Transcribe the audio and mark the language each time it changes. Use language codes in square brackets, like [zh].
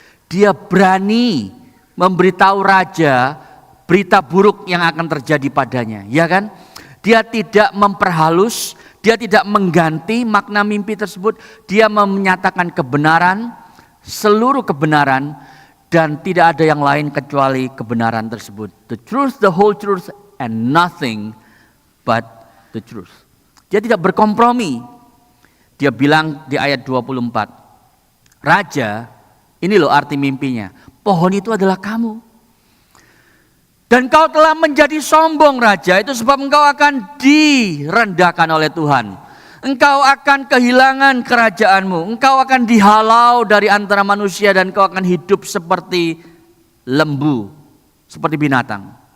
[id] Dia berani memberitahu raja berita buruk yang akan terjadi padanya, ya kan? Dia tidak memperhalus, dia tidak mengganti makna mimpi tersebut, dia menyatakan kebenaran, seluruh kebenaran, dan tidak ada yang lain kecuali kebenaran tersebut. [en] The truth, the whole truth, and nothing but the truth. [id] Dia tidak berkompromi. Dia bilang di ayat 24, Raja, ini loh arti mimpinya, pohon itu adalah kamu. Dan kau telah menjadi sombong, Raja, itu sebab engkau akan direndahkan oleh Tuhan. Engkau akan kehilangan kerajaanmu, engkau akan dihalau dari antara manusia dan engkau akan hidup seperti lembu, seperti binatang.